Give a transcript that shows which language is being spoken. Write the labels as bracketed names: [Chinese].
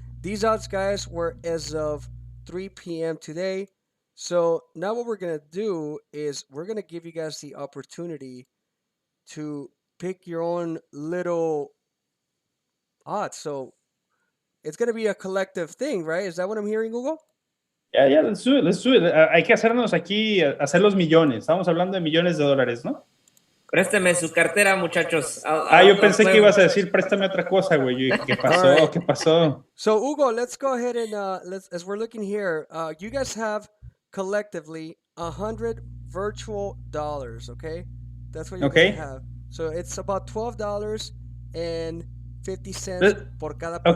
[English] These odds, guys, were as of 3 p.m. today. So now what we're going to do is we're going to give you guys the opportunity to pick your own little odds. So it's going to be a collective thing, right? Is that what I'm hearing, Hugo? Yeah, let's do it. [Spanish] Hay que hacernos aquí, hacer los millones. Estamos hablando de millones de dólares, ¿no? Préstame su cartera, muchachos. Yo pensé que ibas a decir, préstame otra cosa, güey. Yo dije, ¿qué pasó? [English] Right. [Spanish] ¿Qué pasó? [English] So, Hugo, let's go ahead and, as we're looking here, you guys have collectively 100 virtual dollars, okay? That's what you're going to have. So, it's about $12.50 [Spanish] por cada partido.